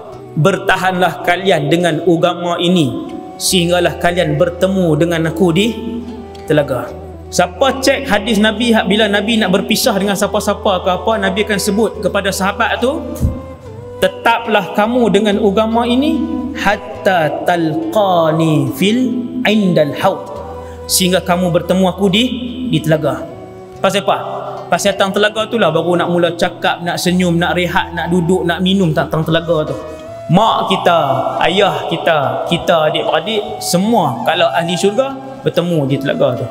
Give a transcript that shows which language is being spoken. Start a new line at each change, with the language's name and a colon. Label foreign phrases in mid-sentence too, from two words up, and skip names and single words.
Malay: Bertahanlah kalian dengan agama ini sehinggalah kalian bertemu dengan aku di telaga. Siapa cek hadis Nabi, bila Nabi nak berpisah dengan siapa-siapa ke apa, Nabi akan sebut kepada sahabat tu, tetaplah kamu dengan agama ini
Arabic: حتى تلقاني في عند الحوض,
Malay: sehingga kamu bertemu aku di telaga. Pasal apa? Pasal tang telaga tu lah baru nak mula cakap, nak senyum, nak rehat, nak duduk, nak minum tang telaga tu. Mak kita, ayah kita adik-beradik, semua kalau ahli syurga bertemu di telaga tu.